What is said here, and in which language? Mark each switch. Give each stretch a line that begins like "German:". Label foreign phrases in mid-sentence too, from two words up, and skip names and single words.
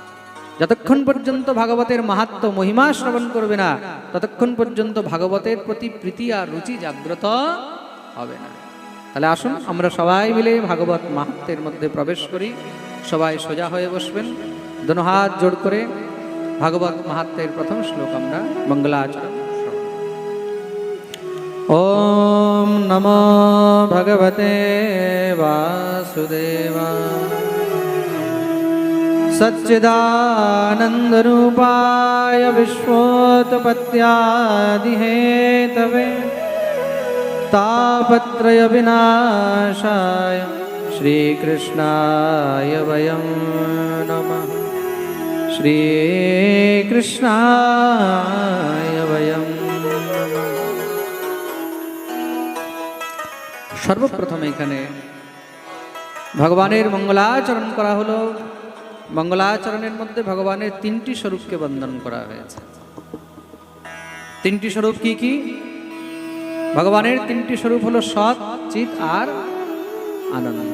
Bangla: যতক্ষণ পর্যন্ত ভাগবতের মাহাত্ম্য মহিমা শ্রবণ করবে না, ততক্ষণ পর্যন্ত ভাগবতের প্রতি প্রীতি আর রুচি জাগ্রত হবে না। তাহলে আসুন আমরা সবাই মিলে ভাগবত মাহাত্ম্যের মধ্যে প্রবেশ করি। সবাই সোজা হয়ে বসবেন, দোনো হাত জোড় করে ভাগবত মাহাত্ম্যের প্রথম শ্লোক আমরা মঙ্গলাচরণ।
Sanskrit: ওম নমো ভগবতে বাসুদেবায় सच्चिदानन्दरूपाय विश्वोत्पत्त्यादिहेतवे तापत्रयविनाशाय श्रीकृष्णाय वयं नमः। श्रीकृष्णाय वयं नमः।
Bangla: সর্বপ্রথম এখানে ভগবানের মঙ্গলাচরণ করা হলো। मंगलाचरणের মধ্যে ভগবানের তিনটি স্বরূপকে বন্দন করা হয়েছে। তিনটি স্বরূপ কি কি? ভগবানের তিনটি স্বরূপ হলো সৎ, চিৎ আর আনন্দ।